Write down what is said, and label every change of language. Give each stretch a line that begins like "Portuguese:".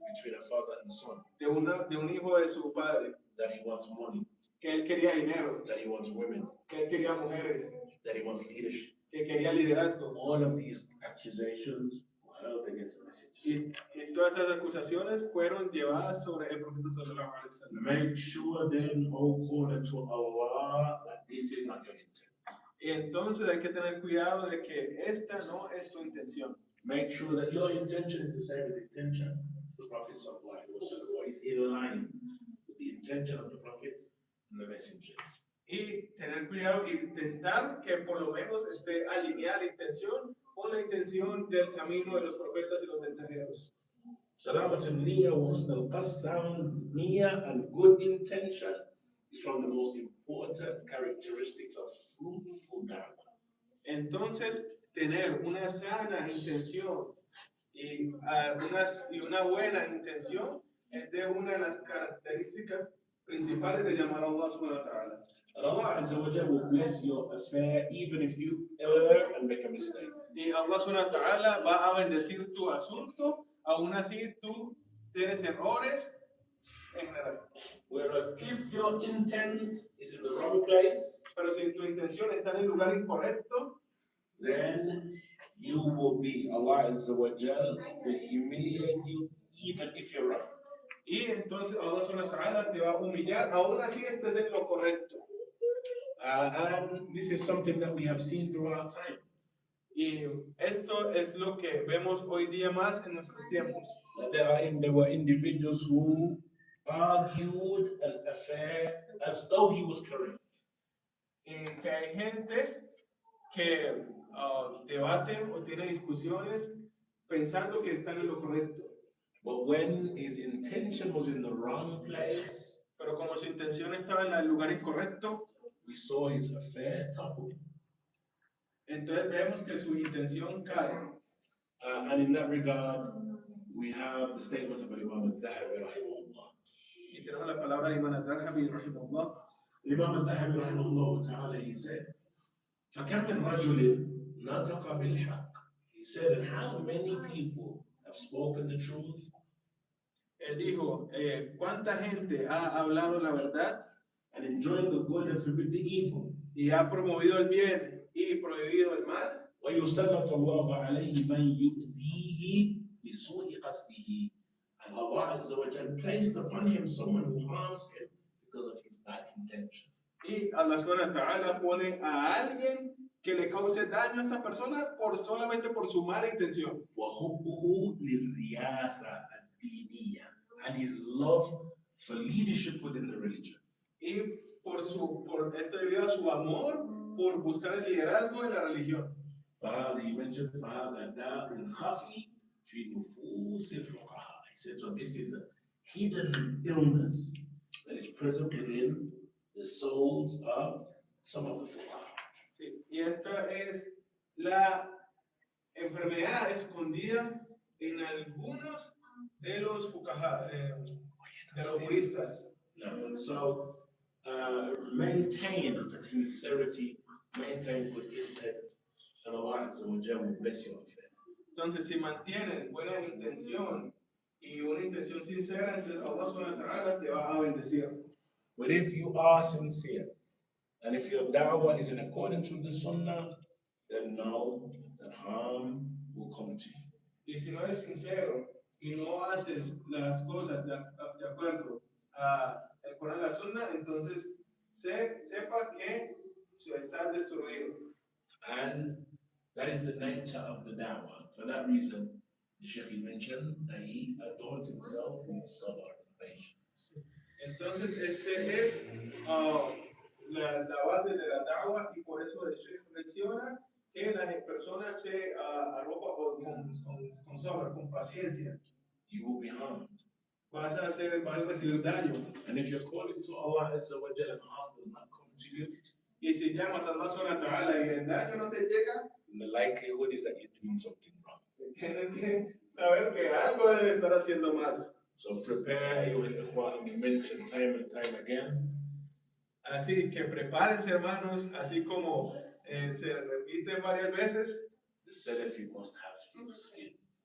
English: between a father and son,
Spanish: de un hijo de su padre,
English: that he wants money,
Spanish: que él quería dinero,
English: that he wants women,
Spanish: que él quería mujeres,
English: that he wants leadership.
Spanish: que quería liderazgo.
English: All of these accusations were held against the messengers.
Spanish: Y todas esas acusaciones fueron llevadas sobre el profeta sallallahu alaihi wasallam.
English: Make sure then, O caller to Allah, that this is not your intent.
Spanish: Y entonces hay que tener cuidado de que esta no es tu intención.
English: Make sure that your intention is the same as the intention of the Prophet sallallahu alaihi wasallam, or is in line with the intention of the prophets and the messengers.
Spanish: Y tener cuidado e intentar que por lo menos esté alineada la intención con la intención del camino de los profetas y los mensajeros.
Arabic: Salamat al-Niyya wa husn al-qasd,
English: sound niyyah and good intention is from the most important characteristics of fruitful da'wah.
Spanish: Entonces, tener una sana intención y una buena intención es de una de las características principales de llamar a Allah subhanahu wa ta'ala.
English: And Allah Azza wa Jalla will bless your affair even if you err and make a mistake.
Spanish: Y Allah subhanahu wa ta'ala va a bendecir tu asunto, aún así tú tienes errores en general.
English: Whereas if your intent is in the wrong place,
Spanish: Pero si tu intención está en el lugar incorrecto,
English: then you will be, Allah Azza wa Jalla will humiliate you even if you're right.
Spanish: y entonces Allah subhanahu wa ta'ala te va a humillar, aún así estés en lo correcto.
English: And this is something that we have seen throughout time.
Spanish: Y esto es lo que vemos hoy día más en nuestros tiempos.
English: That there were individuals who argued an affair as though he was correct.
Spanish: Y que hay gente que debate o tiene discusiones pensando que están en lo correcto.
English: But when his intention was in the wrong place,
Spanish: Pero como su intención estaba en el lugar incorrecto,
English: we saw his affair topple.
Spanish: entonces vemos que su intención cae.
English: And in that regard, we have the statement of Imam al-Dhahabi rahimahullah.
Spanish: Y tenemos la palabra de Imam al-Dhahabi rahimahullah.
English: Imam al-Dhahabi rahimahullah ta'ala, he said,
Arabic: فَكَمْ مِنْ رَجُلٍ نَطَقَ بِالْحَقِّ.
English: He said, and how many people have spoken the truth?
Spanish: Él dijo, ¿cuánta gente ha hablado la verdad
English: And enjoying the good and forbid the evil.
Spanish: y ha promovido el bien y prohibido el mal?
Arabic: وَيُسَلَّطُ اللَّهُ عَلَيْهِ مَنْ يُؤْذِيهِ بِسُوءِ قَصْدِهِ.
English: And Allah Azza wa Jalla placed upon him someone who harms him because of his bad intention.
Spanish: Y Allah subhanahu wa ta'ala pone a alguien que le cause daño a esa persona solamente por su mala intención.
Arabic: وَحُبُّهُ لِلرِّيَاسَةِ الدِّينِيَّةِ.
English: And his love for leadership within the religion.
Spanish: Y por esto debido a su amor por buscar el liderazgo en la religión.
English: He mentioned
Arabic: فَهَذَا دَاءٌ خَفِي فِي نُفُوسِ الْفُقَهَاءِ.
English: He said, so this is a hidden illness that is present within the souls of some of the fuqaha.
Spanish: Sí, y esta es la enfermedad escondida en algunos de los fuqaha, de los juristas.
English: And so, maintain sincerity, maintain good intent, and Allah Azza wa Jalla will bless your affairs.
Spanish: Entonces, si mantienes buena intención y una intención sincera, entonces Allah subhanahu wa ta'ala te va a bendecir.
English: But if you are sincere, and if your da'wah is in accordance with the sunnah, then know that harm will come to you.
Spanish: Y si no eres sincero y no haces las cosas de acuerdo a el Corán y la Sunna, entonces sepa que estás destruido.
English: And that is the nature of the da'wah. For that reason, the Shaykh mentioned that he adorns himself with sabr and patience.
Spanish: Entonces, este es la base de la da'wah, y por eso el Sheikh menciona que las personas se arropan con sabr, con paciencia.
English: You will be harmed.
Spanish: Vas a recibir daño.
English: And if you're calling to Allah Azza wa Jalla and harm does not come to you,
Spanish: Y si llamas a Allah subhanahu wa ta'ala y el daño no te llega,
English: then the likelihood is that you're doing something wrong.
Spanish: tienes que saber que algo debe estar haciendo mal.
English: So prepare,
Arabic: أيها الإخوة,
English: and we mention time and time again.
Spanish: Así que prepárense, hermanos, así como se repite varias veces.
English: The Salafi must have thick skin.